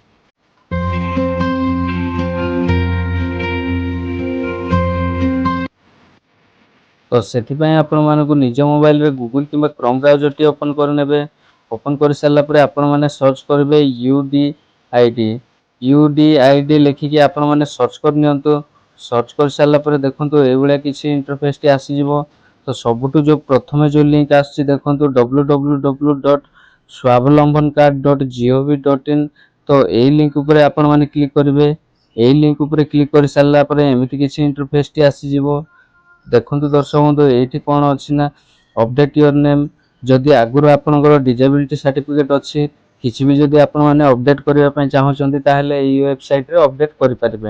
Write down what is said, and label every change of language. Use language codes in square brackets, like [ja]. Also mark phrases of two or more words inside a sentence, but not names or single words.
[or] ତ ସେଥିପାଇଁ ଆପଣମାନଙ୍କୁ ନିଜ ମୋବାଇଲରେ ଗୁଗୁଲ କିମ୍ବା କ୍ରୋମ ବ୍ରାଉଜରଟି ଓପନ୍ କରିନେବେ। ଓପନ୍ କରିସାରିଲା ପରେ ଆପଣମାନେ ସର୍ଚ୍ଚ କରିବେ ୟୁଡିଆଇଡି ଲେଖିକି ଆପଣମାନେ ସର୍ଚ୍ଚ କରିନିଅନ୍ତୁ। ସର୍ଚ୍ଚ କରିସାରିଲା ପରେ ଦେଖନ୍ତୁ ଏଇଭଳିଆ କିଛି ଇଣ୍ଟରଫେସଟି ଆସିଯିବ। ତ ସବୁଠୁ ପ୍ରଥମେ ଯେଉଁ ଲିଙ୍କ ଆସୁଛି ଦେଖନ୍ତୁ www.swavlambhanCard.gov.in। ତ ଏଇ ଲିଙ୍କ ଉପରେ ଆପଣମାନେ କ୍ଲିକ୍ କରିବେ। ଏଇ ଲିଙ୍କ ଉପରେ କ୍ଲିକ୍ କରିସାରିଲା ପରେ ଏମିତି କିଛି ଇଣ୍ଟରଫେସଟି ଆସିଯିବ। ଦେଖନ୍ତୁ ଦର୍ଶକ ବନ୍ଧୁ, ଏଇଠି କ'ଣ ଅଛି ନା [en] update your name. [or] ଯଦି ଆଗରୁ ଆପଣଙ୍କର [en] disability certificate [or] ଅଛି, କିଛି ବି ଯଦି ଆପଣମାନେ ଅପଡେଟ୍ କରିବା ପାଇଁ ଚାହୁଁଛନ୍ତି ତାହେଲେ ଏହି ୱେବସାଇଟରେ ଅପଡେଟ୍ କରିପାରିବେ।